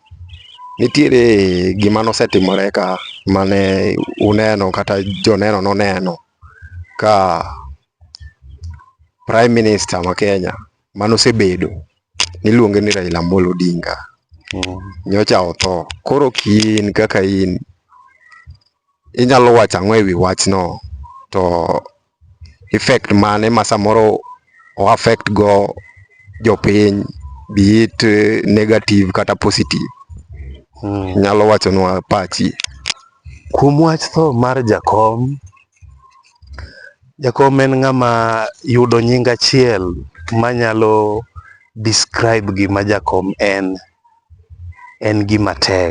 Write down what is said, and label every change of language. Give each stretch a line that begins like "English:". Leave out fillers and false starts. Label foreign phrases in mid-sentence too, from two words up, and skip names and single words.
Luo (Kenya and Tanzania): Nitiere gima nosetimore ka mane uneno kata joneno noneno ka
English: Prime Minister
Luo (Kenya and Tanzania): ma Kenya manosebedo niluonge ni Raila Amolo Odinga nyocha otho. Koro in kaka in inyalo wacho ang'o ewi wachno, to effect mane ma samoro o affect go jopiny,
English: be it negative kata positive?
Luo (Kenya and Tanzania): Nyalo wachonwa pachi. Kuom wach tho mar jakom, jakom en ng'ama yudo nying achiel manyalo describe gima jakom en gima tek.